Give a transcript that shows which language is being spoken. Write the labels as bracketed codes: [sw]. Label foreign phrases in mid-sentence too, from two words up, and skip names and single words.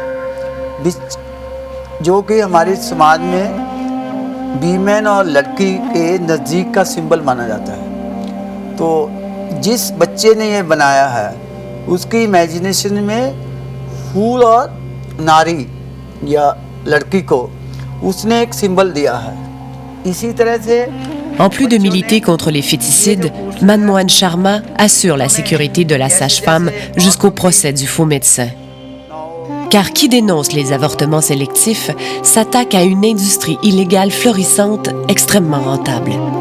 [hi] जो कि हमारे समाज में वीमेन और लड़की के नज़दीक का सिंबल माना जाता है। तो जिस बच्चे ने ये बनाया है उसकी इमेजिनेशन में फूल और नारी या लड़की को उसने एक सिंबल दिया है। इसी तरह से [fr] En plus de militer contre les féticides, Manmohan Sharma assure la sécurité de la sage-femme jusqu'au procès du faux médecin. Car qui dénonce les avortements sélectifs s'attaque à une industrie illégale florissante extrêmement rentable.